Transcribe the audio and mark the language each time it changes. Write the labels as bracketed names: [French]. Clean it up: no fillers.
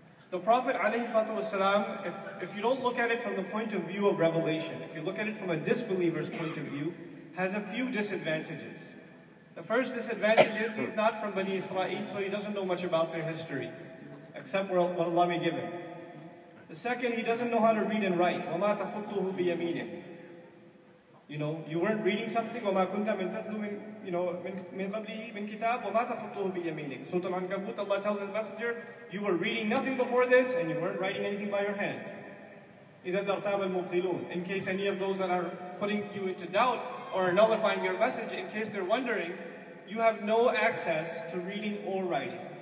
[English] The Prophet ﷺ, if you don't look at it from the point of view of revelation, if you look at it from a disbeliever's point of view, has a few disadvantages. The first disadvantage is he's not from Bani Israel, so he doesn't know much about their history, except what Allah may give him. The second, he doesn't know how to read and write. [Arabic] وَمَا تَخُطُّهُ بِيَمِينِهِ. [English] You weren't reading something, [Arabic] وَمَا كُنْتَ مِنْ تَتْلُو مِنْ قَبْلِهِ مِنْ كِتَابٍ وَمَا تَخُطُّهُ بِيَمِينِهِ. [English] Surah Al-Ankabut, Allah tells His Messenger, you were reading nothing before this, and you weren't writing anything by your hand. [Arabic] إِذَا تَرْتَابَ الْمُبْطِلُونَ. [English] In case any of those that are putting you into doubt or nullifying your message, in case they're wondering, you have no access to reading or writing.